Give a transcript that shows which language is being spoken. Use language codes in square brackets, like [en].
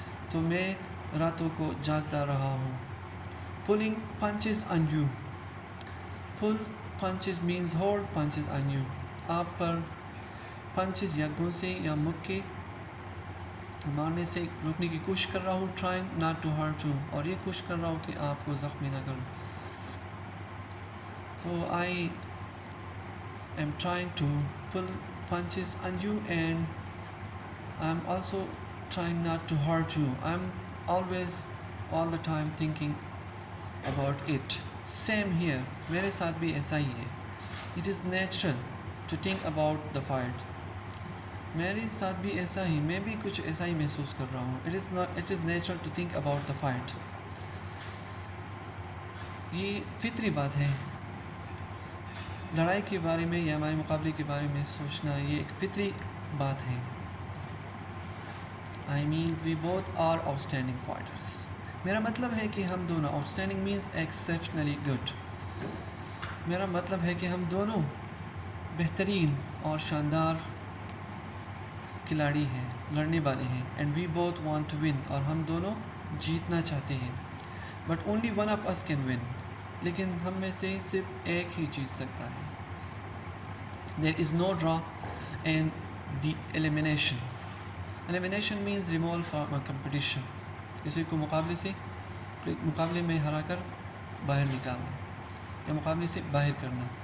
[ur] تو میں راتوں کو جاگتا رہا ہوں. [en] pulling punches on you. Pull punches means hold punches on you. [ur] آپ پر پنچز یا گونسے یا مکے مارنے سے روکنے کی کوشش کر رہا ہوں. [en] trying not to hurt you, [ur] اور یہ کوشش کر رہا ہوں کہ آپ کو زخمی نہ کروں. [en] So I am trying to pull punches on you, and I'm also trying not to hurt you. I'm always all the time thinking about it. Same here, [ur] میرے ساتھ بھی ایسا ہی ہے. [en] It is natural to think about the fight. [ur] میرے ساتھ بھی ایسا ہی, میں بھی کچھ ایسا ہی محسوس کر رہا ہوں. [en] It is natural to think about the fight. [ur] یہ فطری بات ہے. لڑائی کے بارے میں یا ہمارے مقابلے کے بارے میں سوچنا یہ ایک فطری بات ہے. [en] I means we both are outstanding fighters. [ur] میرا مطلب ہے کہ ہم دونوں, [en] outstanding means exceptionally good. [ur] میرا مطلب ہے کہ ہم دونوں بہترین اور شاندار کھلاڑی ہیں, لڑنے والے ہیں. [en] And we both want to win, [ur] اور ہم دونوں جیتنا چاہتے ہیں. [en] But only one of us can win. [ur] لیکن ہم میں سے صرف ایک ہی جیت سکتا ہے. [en] There is no draw in the elimination. Elimination means removal from a competition. [ur] کسی کو مقابلے میں ہرا کر باہر نکالنا یا مقابلے سے باہر کرنا.